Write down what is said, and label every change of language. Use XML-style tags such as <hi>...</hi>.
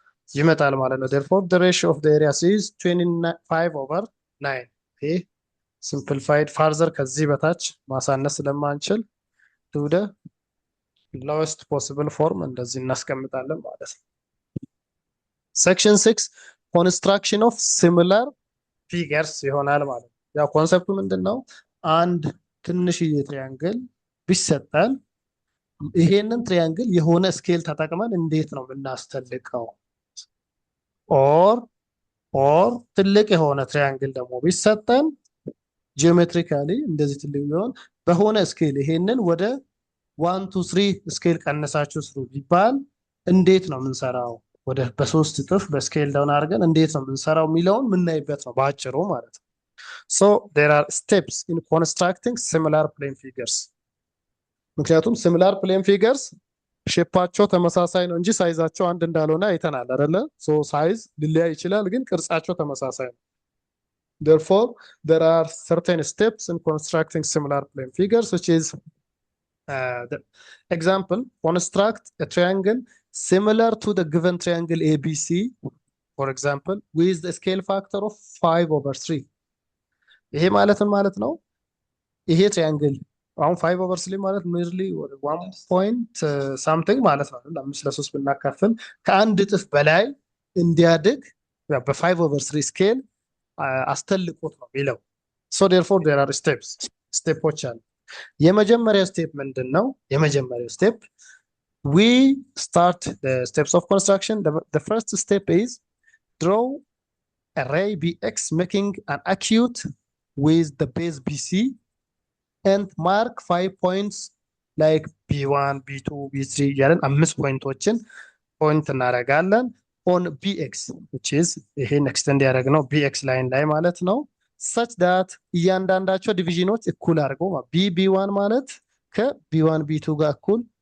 <am>ይመጣል ማለት ነው።</am> <en>therefore the ratio of the areas is 25/9</en> <am>ይሄ simplified further ከዚህ በታች ማሳነስ ስለማንችል</am> <en>to the lowest possible form</en> <am>እንደዚህ እናስቀምጣለን ማለት ነው።</am> <en>section 6 construction of similar figures</en> <am>ይሆናል ማለት ነው። ያው ኮንሰፕቱ ምንድነው? አንድ ትንሽዬ ትሪያንግል ቢሰጠን ይሄንን ትሪያንግል የሆነ ስኬል ተጠቅመን እንዴት ነው የምናስተልቀው? ኦር ትልቅ የሆነ ትሪያንግል ደግሞ ቢሰጠን ጂኦሜትሪካሊ እንደዚህ ትልቅ ቢሆን በሆነ ስኬል ይሄንን ወደ 1 2 3 ስኬል ቀንሳችሁ ስሩ ቢባል እንዴት ነው የምንሰራው? ወደ በሶስት እጥፍ በስኬል ዳውን አድርገን እንዴት ነው የምንሰራው የሚለውን የምናይበት ነው በአጭሩ ማለት ነው።</am> <en>so there are steps in constructing similar plane figures</en> <am>ምክንያቱም</am> <en>similar plane figures</en> <am>ሼፓቸው ተመሳሳይ ነው እንጂ ሳይዛቸው አንድ እንዳልሆነ አይተናል አይደለ?</am> <en>so</en> <am>ሳይዝ ሊለያይ ይችላል ግን ቅርጻቸው ተመሳሳይ ነው።</am> <en>therefore there are certain steps in constructing similar plane figures which is the example construct a triangle similar to the given triangle ABC for example with the scale factor of 5/3</en> <am>ይሄ ማለት ነው ይሄ ትሪያንግል አሁን 5/3 ማለት</am> <en>nearly 1 point something</en> <am>ማለት ነው። 5/3 ብናካፍል ከአንድ እጥፍ በላይ እንዲያድግ በ5/3 ስኬል አስተልቆት ነው የሚለው።</am> <en>so therefore there are</en> <am>ስቴፖች አሉ። የመጀመሪያው ስቴፕ ምንድነው? የመጀመሪያው ስቴፕ</am> <en>we start the steps of construction. The first step is draw a ray BX making an acute with the base BC and mark 5 points like B1 B2 B3</en> <am>ያለን 5 ፖይንቶችን ፖይንት እናደርጋለን</am> <en>on BX which is</en> <am>ይሄን ኤክስቴንድ ያደረግነው BX ላይን ላይ ማለት ነው</am> <en>such that</en> <am>እያንዳንዳቸው ዲቪዥኖች እኩል አድርገው B1 ማለት ከB1 B2 ጋር እኩል</am>